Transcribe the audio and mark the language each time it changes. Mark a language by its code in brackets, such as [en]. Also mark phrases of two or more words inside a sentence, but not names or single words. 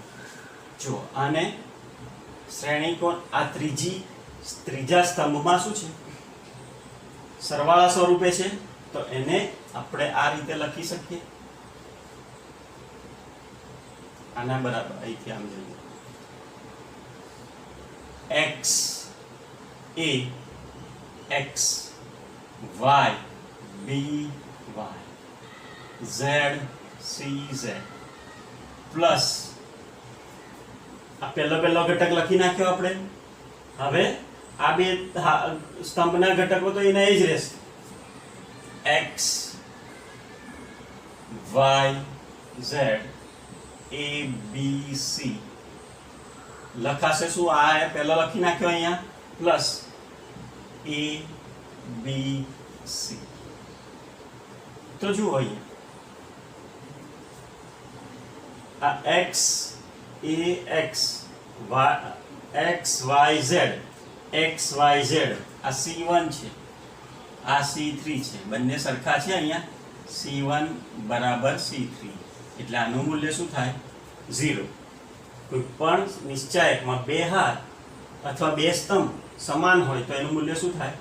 [gu] જો આને શ્રેણીકોણ, આ ત્રીજા સ્તંભમાં શું છે? સરવાળા સ્વરૂપે છે. તો એને આપણે આ રીતે લખી શકીએ. આના બરાબર અહીંથી આમ જોઈએ. x a x y b y z c z પ્લસ આ પહેલો ઘટક લખી નાખ્યો આપણે. હવે આ બે સ્તંભના ઘટકો તો એના જ રહેશે. x y z a b c લખાશે શું? આ પહેલો લખી નાખ્યો અહીંયા પ્લસ a b c. તો જુઓ અહીંયા આ x a x y z x y z આ c1 છે, આ c3 છે. બંને સરખા છે. અહીંયા c1 બરાબર c3 એટલે આનું મૂલ્ય શું થાય? 0. કોઈ પણ નિશ્ચાયકમાં બે હાર અથવા બે સ્તંભ સમાન હોય તો એનું મૂલ્ય શું થાય?